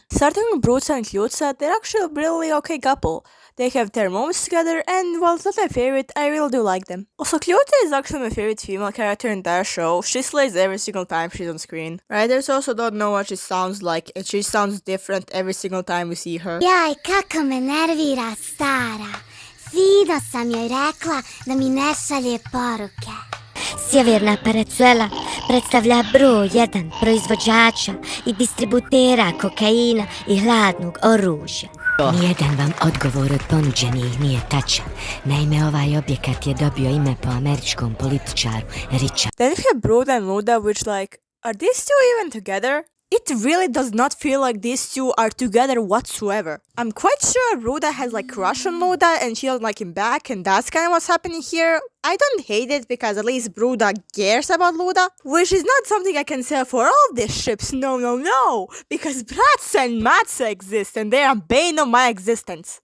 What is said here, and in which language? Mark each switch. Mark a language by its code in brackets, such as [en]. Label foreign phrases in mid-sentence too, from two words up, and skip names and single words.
[en] Starting with Bruca and Kljuca, they're actually a really okay couple. They have their moments together, and while it's not my favorite, I really do like them. Also, Kljuca is actually my favorite female character in that show. She slays every single time she's on screen. Writers also don't know what she sounds like, and she sounds different every single time we see her. [bs] Jaj, kako me nervira stara. Sino sam joj rekla da mi ne šalje poruke. Sjeverna Venezuela predstavlja broj 1 proizvođača i distributera kokaina i hladnog oružja. Nijedan vam odgovor od ponuđenih nije tačan. Naime, ovaj objekat je dobio ime po američkom političaru Richardu. [en] Then we have Bruda and Luda, which are these 2 even together? It really does not feel like these 2 are together whatsoever. I'm quite sure Bruda has crush on Luda and she doesn't like him back and that's kind of what's happening here. I don't hate it because at least Bruda cares about Luda, which is not something I can say for all these ships, no, because Bratza and Matza exist and they are bane of my existence.